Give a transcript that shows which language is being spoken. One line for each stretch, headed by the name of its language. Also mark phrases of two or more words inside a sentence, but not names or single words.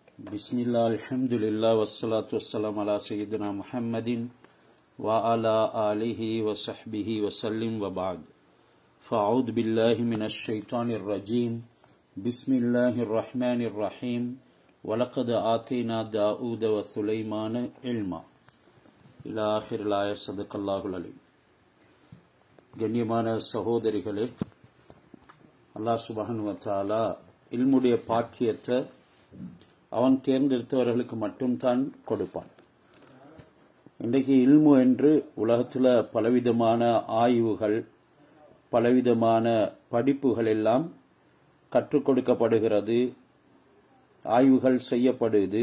Arabic: بسم الله، الحمد لله، والصلاة والسلام على سيدنا محمد وعلى آله وصحبه وسلم وبعد. فأعوذ بالله من الشيطان الرجيم. بسم الله الرحمن الرحيم. ولقد آتينا داوود وسليمان علما. إلى آخر الآيات. صدق الله العليم.
Tamil: கண்ணியமான சகோதரிகளே, அல்லாஹ்
Arabic: سبحانه وتعالى
Tamil: இல்முடைய பாக்கியத்தை அவன் தேர்ந்தெடுத்தவர்களுக்கு மட்டும்தான் கொடுப்பான். இன்றைக்கு இல்மு என்று உலகத்தில் பலவிதமான ஆய்வுகள், பலவிதமான படிப்புகள் எல்லாம் கற்றுக் கொடுக்கப்படுகிறது, ஆய்வுகள் செய்யப்படுது.